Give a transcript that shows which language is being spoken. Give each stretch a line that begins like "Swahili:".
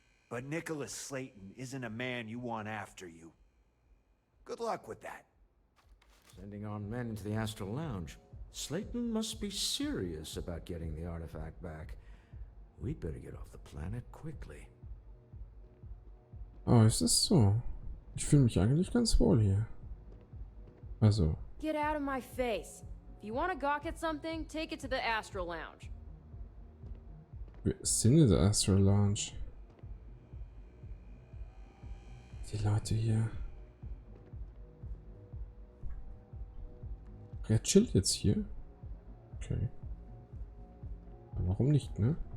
English: But Nicholas Slayton isn't a man you want after you. Good luck with that. Sending on men into the Astral Lounge. Slayton must be serious about getting the artifact back. We'd better get off the planet quickly.
German: Oh, ist das so? Ich fühle mich eigentlich ganz wohl hier. Also.
English: Get out of my face. If you want to gawk at something, take it to the Astral Lounge.
German: Wir sind in der Astral Lounge. Die Leute hier. Er chillt jetzt hier. Okay. Aber warum nicht, ne?